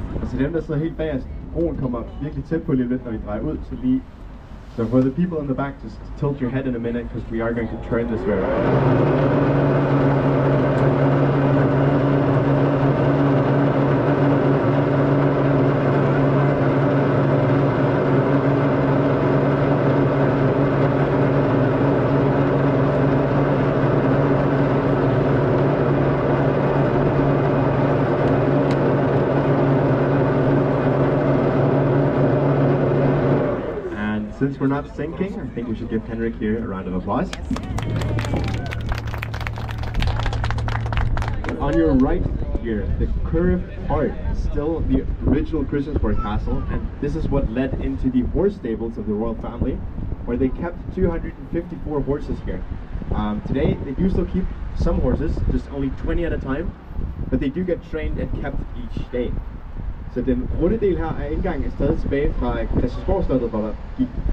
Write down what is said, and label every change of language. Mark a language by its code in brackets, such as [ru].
[da] Så dem der sidder helt bagerst, broen kommer virkelig tæt på lige lidt, når vi drejer ud, så lige. [en] So for the people in the back, just tilt your head in a minute, because we are going to turn this way around. Since we're not sinking, I think we should give Henrik here a round of applause. On your right here, the curved part is still the original Christiansborg Castle, and this is what led into the horse stables of the royal family, where they kept 254 horses here. Today, they do still keep some horses, just only 20 at a time, but they do get trained and kept each day. [da] Så den runde del her af indgangen er stadig tilbage fra Christiansborg Slottet, hvor der gik